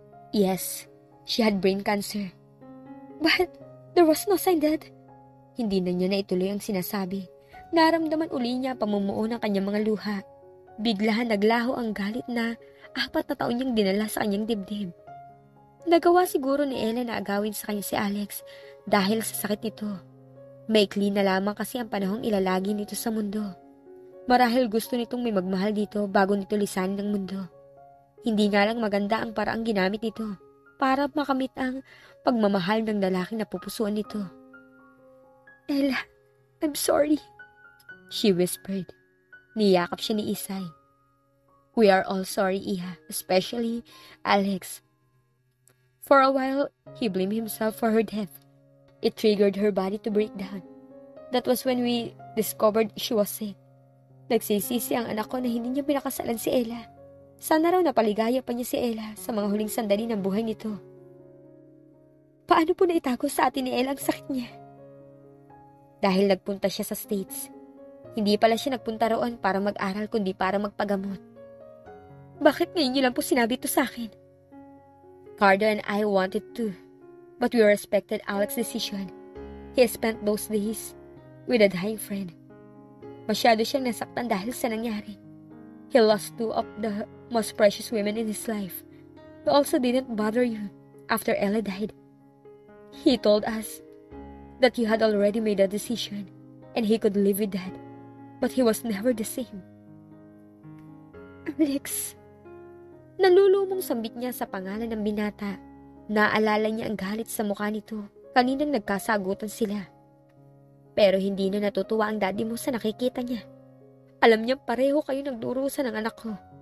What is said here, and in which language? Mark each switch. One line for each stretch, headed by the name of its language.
English: Yes, she had brain cancer. But there was no sign that...
Filipino: Hindi na niya na ituloy ang sinasabi. Naramdaman uli niya pamumuo ng kanyang mga luha. Bigla naglaho ang galit na 4 na taon niyang dinala sa kanyang dibdib. Nagawa siguro ni Ella na agawin sa kanya si Alex dahil sa sakit nito. Maikli na lamang kasi ang panahong ilalagi nito sa mundo. Marahil gusto nitong may magmahal dito bago nito lisanin ang mundo. Hindi nga lang maganda ang paraang ginamit nito para makamit ang pagmamahal ng lalaking napupusuan nito.
English: Ella, I'm sorry, she whispered.
Filipino: Niyakap siya ni Isay.
English: We are all sorry, Iha, especially Alex. For a while, he blamed himself for her death. It triggered her body to break down. That was when we discovered she was sick.
Filipino: Nagsisisi ang anak ko na hindi niya pinakasalan si Ella. Sana raw napaligaya pa niya si Ella sa mga huling sandali ng buhay nito. Paano po naitago sa atin ni Ella ang sakit niya? Dahil nagpunta siya sa States. Hindi pala siya nagpunta roon para mag-aral kundi para magpagamot. Bakit ngayon niyo lang po sinabi ito sa akin?
English: Cardo and I wanted to, but we respected Alex's decision. He spent those days with a dying friend.
Filipino: Masyado siyang nasaktan dahil sa nangyari.
English: He lost 2 of the most precious women in his life. He also didn't bother you after Ella died. He told us that you had already made a decision and he could live with that. But he was never the same. Alex.
Filipino: Nalulumong sambit niya sa pangalan ng binata. Naalala niya ang galit sa mukha nito kaninang nagkasagutan sila. Pero hindi na natutuwa ang daddy mo sa nakikita niya. Alam niya pareho kayo nagdurusa ng anak ko.